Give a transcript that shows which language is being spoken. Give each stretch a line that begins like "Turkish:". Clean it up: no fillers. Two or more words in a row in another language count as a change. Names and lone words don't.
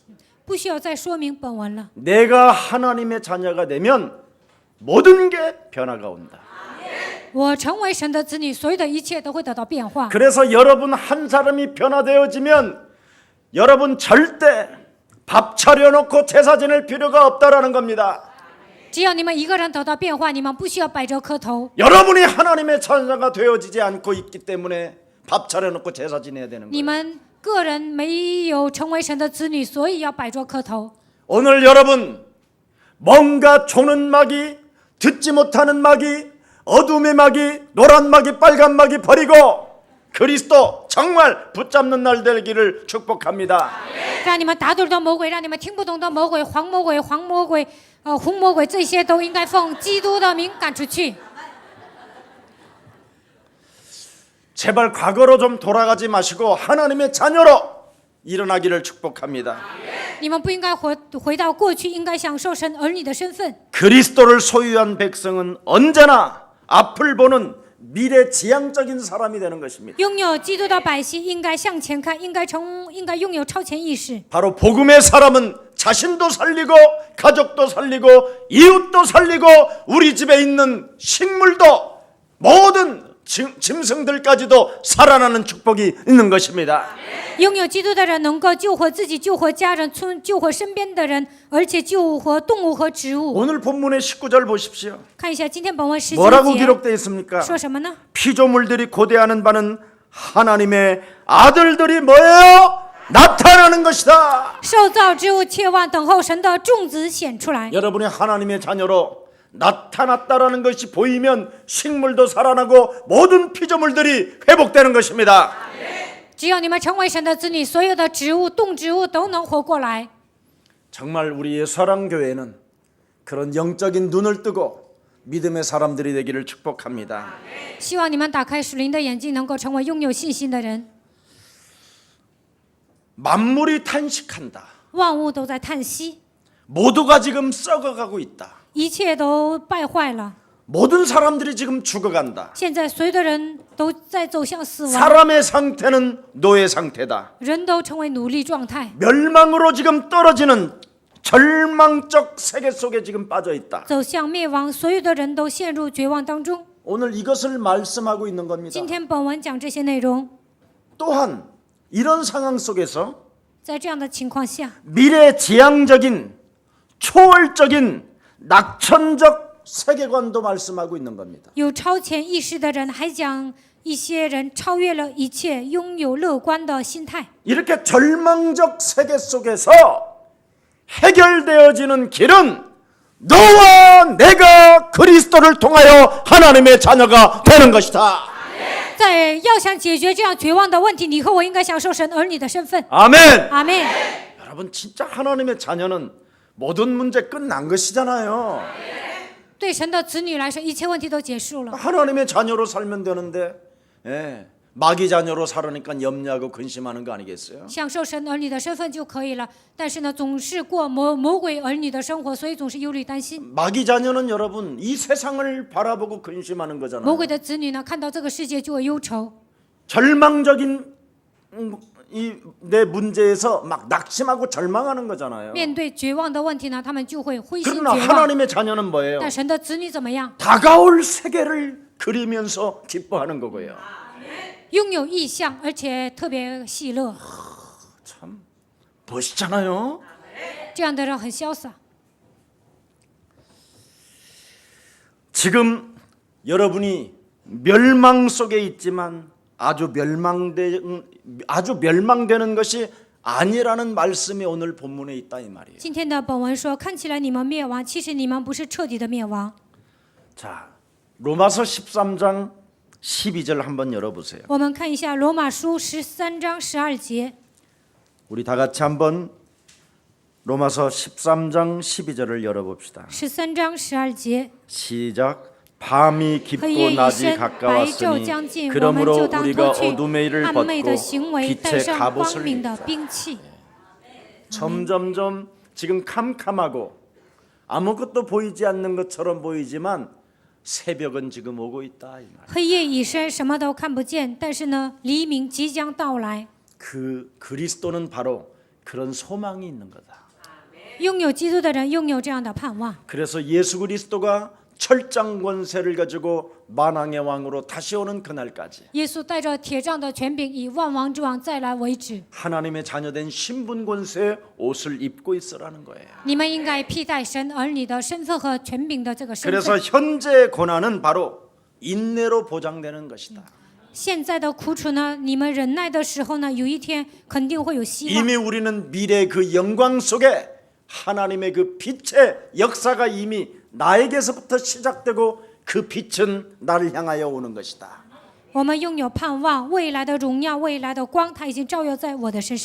Chinese: 不需要再说明本文了。
Korean: 내가 하나님의 자녀가 되면 모든 게 변화가 온다.
Chinese: 我成为神的子女，所有的一切都会得到变化。
Korean: 그래서 여러분 한 사람이 변화되어지면 여러분 절대 밥 차려놓고 제사 지낼 필요가 없다라는 겁니다.
Chinese: 只要你们一个人得到变化，你们不需要摆着磕头。
Korean: 여러분이 하나님의 자녀가 되어지지 않고 있기 때문에 밥 차려놓고 제사 지내야 되는
Chinese: 你
Korean: 거예요.
Chinese: 们个人没有成为神的子女，所以要摆着磕头。
Korean: 오늘 여러분 뭔가 조는 마귀, 듣지 못하는 마귀, 어둠의 마귀, 노란 마귀, 빨간 마귀 버리고 그리스도 정말 붙잡는 날 되기를 축복합니다.
Chinese: 让你们打盹的魔鬼，让你们听不懂的魔鬼、黄魔鬼、红魔鬼，这些都应该奉基督的名赶出去。
Korean: 제발 과거로 좀 돌아가지 마시고 하나님의 자녀로 일어나기를 축복합니다.
Chinese: 你们不应该回到过去，应该享受神儿女的身份。
Korean: 그리스도를 소유한 백성은 언제나 앞을 보는 미래지향적인 사람이 되는 것입니다.
Chinese: 拥有基督的百姓应该向前看，应该拥有超前意识。
Korean: 바로 복음의 사람은 자신도 살리고 가족도 살리고 이웃도 살리고 우리 집에 있는 식물도 모든 짐승들까지도 살아나는 축복이 있는 것입니다.
Chinese: 拥有基督的人能够救活自己、救活家人、救活身边的人，而且救活动物和植物。
Korean: 오늘 본문의 19절 보십시오.
Chinese: 看一下今天本文19
Korean: 뭐라고
Chinese: 节
Korean: 기록되어 있습니까?
Chinese: 说什么呢？
Korean: 피조물들이 고대하는 바는 하나님의 아들들이 뭐예요? 나타나는 것이다.
Chinese: 受造之物切望等候神的众子显出来。
Korean: 여러분이 하나님의 자녀로 나타났다라는 것이 보이면 식물도 살아나고 모든 피조물들이 회복되는 것입니다.
Chinese: 只要你们成为神的子女，所有的植物、动植物都能活过来。
Korean: 정말 우리의 사랑교회는 그런 영적인 눈을 뜨고 믿음의 사람들이 되기를 축복합니다.
Chinese: 希望你们打开属灵的眼睛，能够成为拥有信心的人。
Korean: 만물이 탄식한다.
Chinese: 万物都在叹息，
Korean: 모두가 지금 썩어가고 있다.
Chinese: 一切都败坏了。
Korean: 모든 사람들이 지금 죽어간다.
Chinese: 现在所有的人都在走向死亡，
Korean: 사람의 상태는 노예 상태다.
Chinese: 人都成为奴隶状态，
Korean: 멸망으로 지금 떨어지는 절망적 세계 속에 지금 빠져 있다.
Chinese: 走向灭亡。所有的人都陷入绝望当中。
Korean: 오늘 이것을 말씀하고 있는 겁니다.
Chinese: 今天本文讲这些内容，
Korean: 또한 이런 상황 속에서
Chinese: 在这样的情况下，
Korean: 미래지향적인 초월적인 낙천적 세계관도 말씀하고 있는 겁니다.
Chinese: 有超前意识的人，还讲一些人超越了一切，拥有乐观的心态。
Korean: 이렇게 절망적 세계 속에서 해결되어지는 길은 너와 내가 그리스도를 통하여 하나님의 자녀가 되는 것이다.
Chinese: 在要想解决这样绝望的问题，你和我应该享受神儿女的身份。
Korean: 아멘.
Chinese: 阿门。
Korean: 여러분 진짜 하나님의 자녀는 모든 문제 끝난 것이잖아요.
Chinese: 对神的子女来说，一切问题都结束了。
Korean: 하나님의 자녀로 살면 되는데 마귀 자녀로 살으니까 염려하고 근심하는 거 아니겠어요?
Chinese: 享受神儿女的身份就可以了，但是呢，总是过魔鬼儿女的生活，所以总是忧虑担心。
Korean: 마귀 자녀는 여러분 이 세상을 바라보고 근심하는
Chinese: 魔
Korean: 거잖아요.
Chinese: 鬼的子女呢，看到这个世界就会忧愁，
Korean: 절망적인 이 내 문제에서 막 낙심하고 절망하는 거잖아요.
Chinese: 面对绝望的问题呢，他们就会灰心
Korean: 그러나
Chinese: 绝望。
Korean: 하나님의 자녀는 뭐예요?
Chinese: 但神的子女怎么样？
Korean: 다가올 세계를 그리면서 기뻐하는 거고요.
Chinese: 拥有意向，而且特别喜乐，
Korean: 참 멋있잖아요.
Chinese: 这样的人很潇洒。
Korean: 지금 여러분이 멸망 속에 있지만 아주 멸망되는 것이 아니라는 말씀이 오늘 본문에 있다 이 말이에요.
Chinese: 今天的本文说，看起来你们灭亡，其实你们不是彻底的灭亡。
Korean: 자, 로마서 13장 12절 한번 열어보세요.
Chinese: 我们看一下罗马书13章12节，
Korean: 우리 다 같이 한번 로마서 13장 12절을 열어봅시다.
Chinese: 13 章12节。
Korean: 시작. 밤이 깊고 낮이 가까웠으니 그러므로 우리가 어둠의 일을
Chinese: 暗昧的
Korean: 벗고
Chinese: 行为，带
Korean: 빛의
Chinese: 上光
Korean: 갑옷을
Chinese: 明的
Korean: 입자.
Chinese: 兵器。
Korean: 점점점 지금 캄캄하고 아무것도 보이지 않는 것처럼 보이지만 새벽은 지금 오고 있다 이 말.
Chinese: 黑夜已深，什么都看不见，但是呢，黎明即将到来。
Korean: 그 그리스도는 바로 그런 소망이 있는 거다.
Chinese: 拥有基督的人拥有这样的盼望。
Korean: 그래서 예수 그리스도가 철장 권세를 가지고 만왕의 왕으로 다시 오는 그날까지
Chinese: 耶稣带着铁杖的权柄，以万王之王再来为止。
Korean: 하나님의 자녀된 신분 권세의 옷을 입고 있으라는 거예요.
Chinese: 你们应该披戴神儿女的身份和权柄的这个身
Korean: 그래서
Chinese: 份。
Korean: 현재의 고난은 바로 인내로 보장되는 것이다.
Chinese: 现在的苦楚呢，你们忍耐的时候呢，有一天肯定会有希望。
Korean: 이미 우리는 미래 그 영광 속에 하나님의 그 빛의 역사가 이미 나에게서부터 시작되고 그 빛은 나를 향하여 오는 것이다.
Chinese: 我们拥有盼望，未来的荣耀，未来的光，它已经照耀在我的身上。